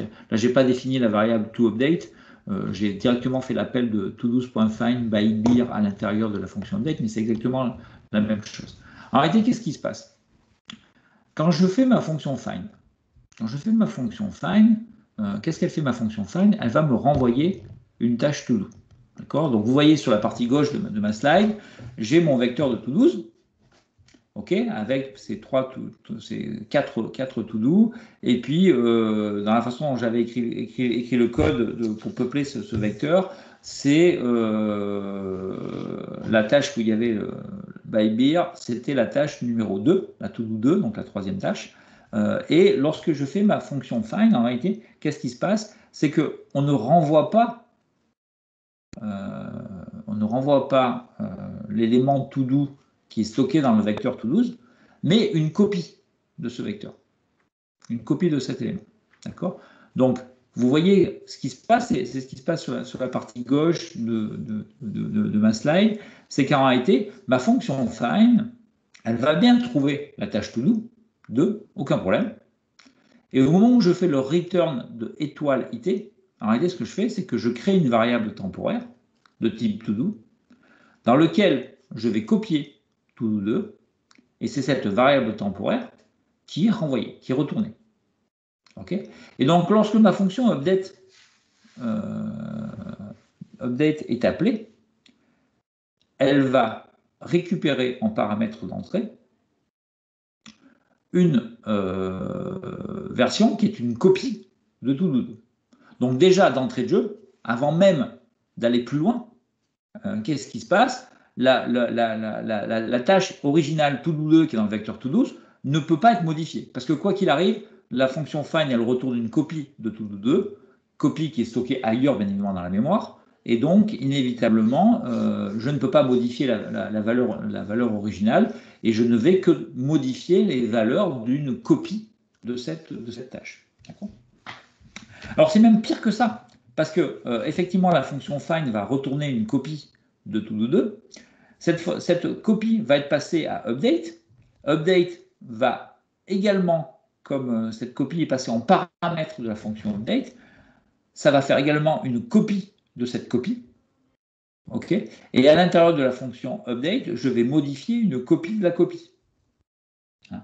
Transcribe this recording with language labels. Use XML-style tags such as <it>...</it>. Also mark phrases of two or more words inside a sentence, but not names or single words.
<fr>Là, je n'ai pas défini la variable toUpdate. J'ai directement fait l'appel de todos.find byBeer à l'intérieur de la fonction update, mais c'est exactement la même chose. En réalité, qu'est-ce qui se passe? Quand je fais ma fonction find, qu'est-ce qu'elle fait ma fonction find? Elle va me renvoyer une tâche to-do. D'accord? Donc vous voyez sur la partie gauche de ma slide, j'ai mon vecteur de to-dos, okay, avec ces quatre to-do, et puis dans la façon dont j'avais écrit le code pour peupler ce vecteur, c'est la tâche où il y avait le byBeer, c'était la tâche numéro 2, la to-do 2, donc la troisième tâche. Et lorsque je fais ma fonction find, en réalité, qu'est-ce qui se passe? C'est qu'on ne renvoie pas l'élément to-do qui est stocké dans le vecteur to-do, mais une copie de ce vecteur, une copie de cet élément. D'accord? Donc, vous voyez ce qui se passe, c'est ce qui se passe sur la partie gauche de ma slide, c'est qu'en réalité, ma fonction find, elle va bien trouver la tâche to-do, 2, aucun problème. Et au moment où je fais le return de étoile IT, en réalité, ce que je fais, c'est que je crée une variable temporaire de type to-do, dans lequel je vais copier to-do 2, et c'est cette variable temporaire qui est renvoyée, qui est retournée. Okay? Et donc, lorsque ma fonction update est appelée, elle va récupérer en paramètre d'entrée une version qui est une copie de to-do 2. Donc déjà, d'entrée de jeu, avant même d'aller plus loin, qu'est-ce qui se passe? La tâche originale to-do 2 qui est dans le vecteur to-do ne peut pas être modifiée. Parce que quoi qu'il arrive, la fonction find, elle retourne une copie de to-do 2, copie qui est stockée ailleurs, bien évidemment, dans la mémoire. Et donc, inévitablement, je ne peux pas modifier la valeur originale et je ne vais que modifier les valeurs d'une copie de cette tâche. D'accord? Alors, c'est même pire que ça. Parce que, effectivement, la fonction find va retourner une copie de to-do 2. Cette copie va être passée à update. Update va également, comme cette copie est passée en paramètre de la fonction update, ça va faire également une copie de cette copie. Okay. Et à l'intérieur de la fonction update, je vais modifier une copie de la copie.</fr>